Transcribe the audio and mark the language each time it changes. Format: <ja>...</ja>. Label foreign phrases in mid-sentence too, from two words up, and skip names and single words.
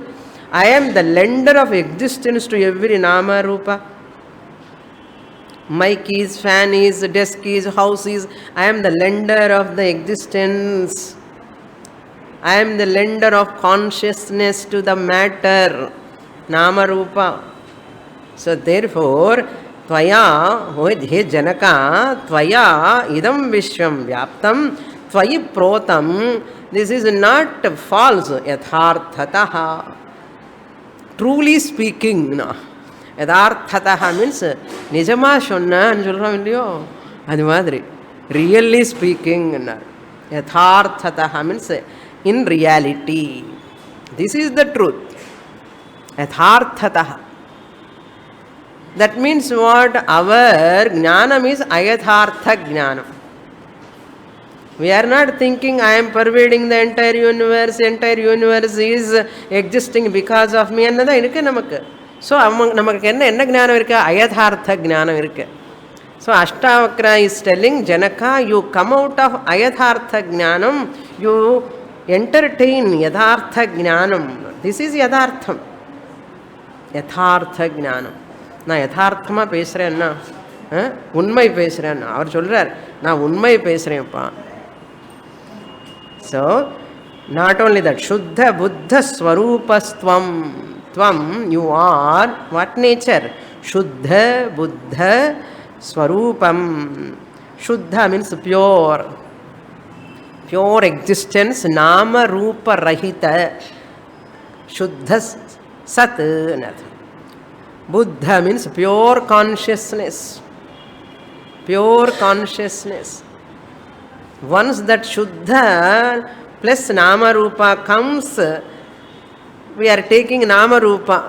<en>I am the lender of existence to every</en> <sa>नाम रूप.</sa> <en>Mic is, fan is, desk is, house is. I am the lender of the existence. I am the lender of consciousness to the matter,</en> <sa>नाम रूप.</sa> <en>So therefore,</en> <sa>त्वया हे जनक त्वया इदं विश्वं व्याप्तं त्वयि प्रोतम्.</sa> <en>This is not false, yatharthataha. Truly speaking, no.</en> <ta>Yatharthataha means நிஜமா சொன்னா னு சொல்றம் இல்லியோ அது மாதிரி.</ta> <en>Really speaking, yatharthataha means in reality. This is the truth. Yatharthataha. That means what? Our jnanam is</en> <sa>अयथार्थ ज्ञानम्.</sa> <en>We are not thinking I am pervading the entire universe is existing because of me. So,</en> <ta>நமக்கு என்ன ஞானம் இருக்கு?</ta> <sa>अयथार्थ ज्ञानम्</sa> <ta>irukku.</ta> <en>So, Ashtavakra is telling Janaka, you come out of</en> <sa>अयथार्थ ज्ञानम्,</sa> <en>you entertain</en> <sa>यथार्थ ज्ञानम्.</sa> <en>This is yathartham.</en> <sa>यथार्थ ज्ञानम्.</sa> <ta>நான் யதார்த்தமாக பேசுகிறேன்னா உண்மை பேசுகிறேன்னா அவர் சொல்கிறார் நான் உண்மை பேசுகிறேன்ப்பா.</ta> <en>So not only that</en> <sa>शुद्ध बुद्ध स्वरूपस्त्वम् त्वम्</sa> <en>you are what nature</en> <sa>शुद्ध बुद्ध स्वरूपम्. சுத்த</sa> <en>means pure, pure existence,</en> <sa>नाम रूप रहित शुद्ध सत्.</sa> <en>Buddha means pure consciousness. Pure consciousness. Once that Shuddha plus</en> <sa>नाम रूप</sa> <en>comes, we are taking Nama Rupa.</en>